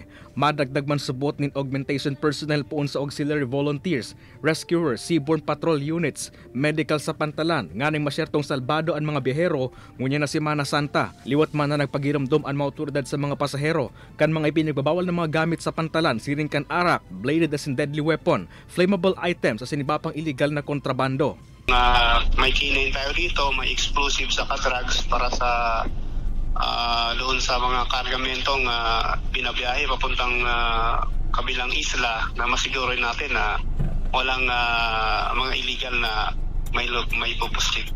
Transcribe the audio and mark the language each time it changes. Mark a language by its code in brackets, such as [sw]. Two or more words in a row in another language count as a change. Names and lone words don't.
[bik] Madagdag man subot nin [en] augmentation personnel [bik] poon sa [en] auxiliary volunteers, rescuers, seaborne patrol units, [bik] medical sa pantalan, nganing masyertong salbado ang mga biyahero ngunya na Semana Santa. Liwat man na nagpagiramdom ang mga otoridad sa mga pasahero kan mga ipinagbabawal na mga gamit sa pantalan, siring kan arak, [en] bladed as in deadly weapon, flammable items [bik] as in iba pang illegal na kontrabando. [tl] May kinain tayo dito, may explosive sa drugs para sa doon sa mga kargamentong binabiyahe papuntang kabilang isla na masigurin natin na walang mga illegal na may pupustik.